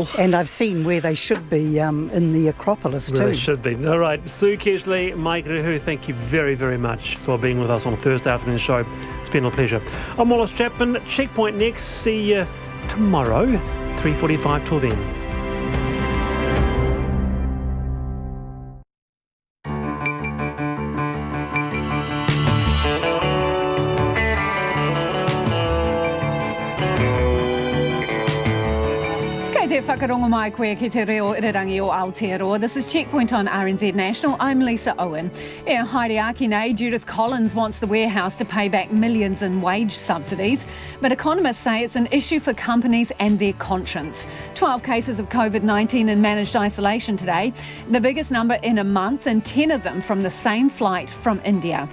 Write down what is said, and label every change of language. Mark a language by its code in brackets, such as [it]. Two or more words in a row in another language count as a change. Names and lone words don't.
[en] And I've seen where they should be in the Acropolis too. Where they should be. All right, Sue Keshley, Mike Rehu, thank you very, very much for being with us on a Thursday afternoon show. It's been a pleasure. I'm Wallace Chapman. Checkpoint next. See you tomorrow, 3:45 till then. [mi] Whakarongo mai koe ki te reo irirangi o Aotearoa. [en] This is Checkpoint on RNZ National. I'm Lisa Owen. [mi] Haere nei, [en] Judith Collins wants the warehouse to pay back millions in wage subsidies, but economists say it's an issue for companies and their conscience. 12 cases of COVID-19 in managed isolation today, the biggest number in a month, and 10 of them from the same flight from India.